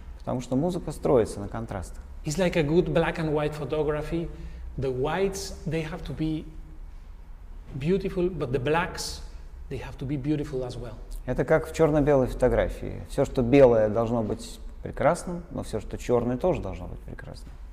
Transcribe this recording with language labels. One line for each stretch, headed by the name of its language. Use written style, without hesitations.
Russian: Потому что музыка строится на контрастах.
English: It's like a good black and white photography. The whites, they have to be beautiful, but the blacks, they have to be beautiful as well.
Russian: Это как в черно-белой фотографии. Все, что белое, должно быть прекрасным, но все, что черное, тоже должно быть прекрасным.